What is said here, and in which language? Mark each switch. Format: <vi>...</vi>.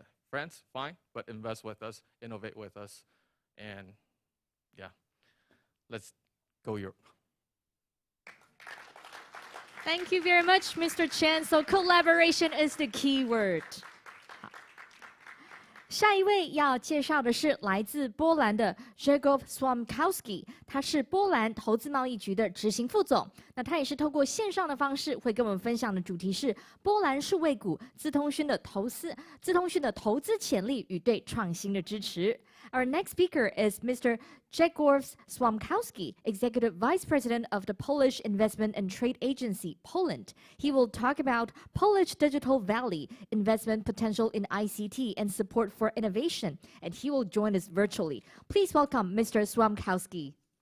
<en>France, fine, but invest with us, innovate with us, and yeah, let's go Europe. Thank you very much, Mr. Chen. So collaboration is the key word.</en> <zh>下一位要介绍的是来自波兰的 Grzegorz Słomkowski， 他是波兰投资贸易局的执行副总。那他也是透过线上的方式会跟我们分享的主题是波兰数位股资通讯的投资潜力与对创新的支持。</zh> <en>Our next speaker is Mr. Grzegorz Słomkowski, Executive Vice President of the Polish Investment and Trade Agency, Poland. He will talk about Polish Digital Valley, investment potential in ICT, and support for innovation. And he will join us virtually. Please welcome Mr. Słomkowski.</en>